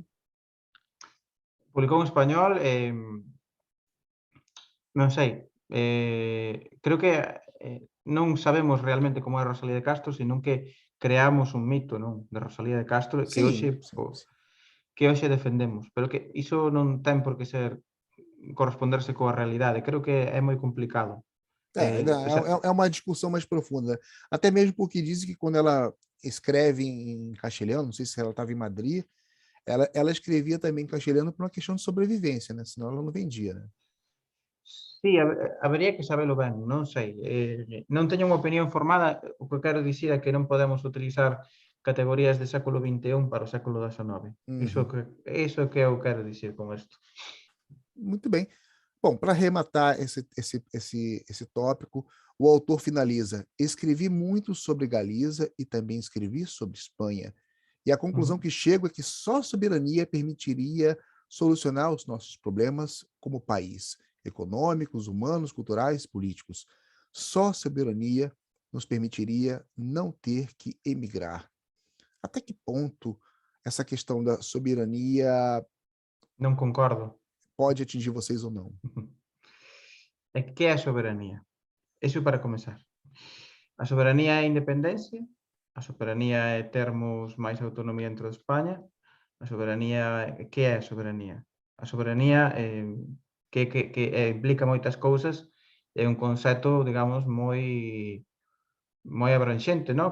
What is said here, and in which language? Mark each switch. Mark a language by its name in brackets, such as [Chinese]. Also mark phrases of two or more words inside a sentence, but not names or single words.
[Galician] Publicou en español, non sei, creo que non sabemos realmente como é Rosalía de Castro, senón que creamos un mito, non, de Rosalía de Castro [Portuguese] Sim, sim, sim. [Galician] que hoxe defendemos, pero que iso non ten por que ser corresponderse coa realidade. Creo que é moi complicado. [Portuguese] É uma discussão mais profunda. Até mesmo porque dizem que quando ela escreve em castelhano, não sei se ela estava em Madrid, ela escrevia também em castelhano por uma questão de sobrevivência, né? Senão ela não vendia, né? [Galician] Sí, habería que sabelo ben, non sei. Non teño unha opinión formada, o que quero dicir é que non podemos utilizar categorías de século XXI para o século XIX. Uhum. Iso é que eu quero dicir con isto. [Portuguese] Muito bem. Bom, para arrematar esse tópico, o autor finaliza: escrevi muito sobre Galiza e também escrevi sobre Espanha. E a conclusão Uhum. que chego é que só a soberania permitiria solucionar os nossos problemas como país, econômicos, humanos, culturais, políticos. Só a soberania nos permitiria não ter que emigrar. Até que ponto essa questão da soberania [Galician] Non concordo. [Portuguese] pode atingir vocês ou não? [Galician] E que é a soberanía? Iso para comezar. A soberanía é a independencia, a soberanía é termos máis autonomía dentro de España, a soberanía, que é a soberanía? A soberanía que implica moitas cousas, é un concepto, digamos, moi abranxente, no?